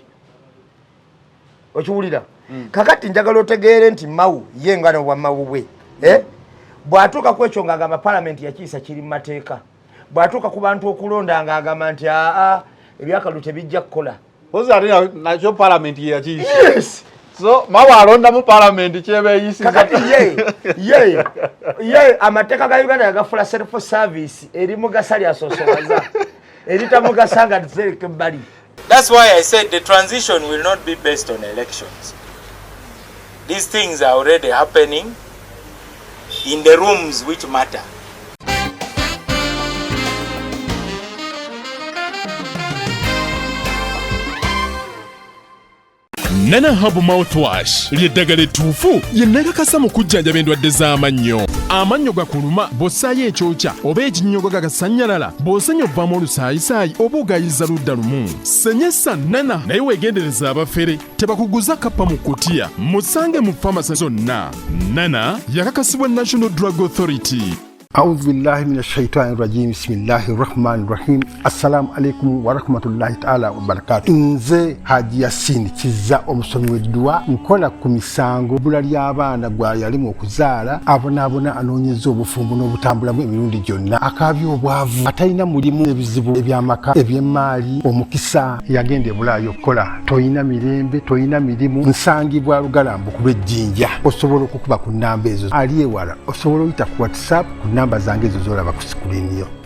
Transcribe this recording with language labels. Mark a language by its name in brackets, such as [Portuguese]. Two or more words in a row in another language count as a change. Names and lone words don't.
[Ganda] Okiwulira kakati njagala otegeere nti mawu ye ngano bwa mawu bwe bw'atuuka ku ekyo ng'agamba Parliament yakiisa kiri mu mateeka bw'atuuka ku bantu okulonda ng'agamba nti ebyakalu tebijja kukola Pozi ate nakyo Parliament ye yakiisa. Yes. So mawu alonda mu Parliament kyebeyisiza kakati ye amateeka ga Uganda yagafula [English] self service [Ganda] eri mugasali asosowaza eritamugasanga tsereke ebbali. [English] That's why I said the transition will not be based on elections. These things are already happening in the rooms which matter. [Ganda] Nana Habu Mouthwash lyeddagala ettuufu ye nnakakasa mu kujjanjaba endwadde z'amannyo. Amannyo gakuluma bw'ossaayo ekyokya oba ekinnyogo gagasanyalala bw'osenya ovaamu olusaayisaayi oba ogayiza ludda lumu. Senyesa Nana naye weegendereza abafere tebakuguza kappa mu kkutiya musange mu famasi zonna. Nana yakakasibwa National Drug Authority. [Arabic] أعوذ بالله من الشيطان الرجيم بسم الله الرحمن الرحيم السلام عليكم ورحمة الله تعالى وبركاته nze Haji Yasin [Ganda] kiza omusomi w'eddwa nkola ku misango bula ly'abaana gwa yalimu okuzaala abonaabona anoonyeza obufumbo n'obutambulamu emirundi gyonna akaabya obwavu atalina mulimu ebizibu eby'amaka eby'emmaali omukisa yagenda ebulaayo okukola toyina mirembe toyina mirimu nsangibwa lugalambu ku lw'ejjinja osobola okukuba ku nnamba ezo ali ewala osobola oyita ku WhatsApp namba zange ezo zolaba ku sikulini yo.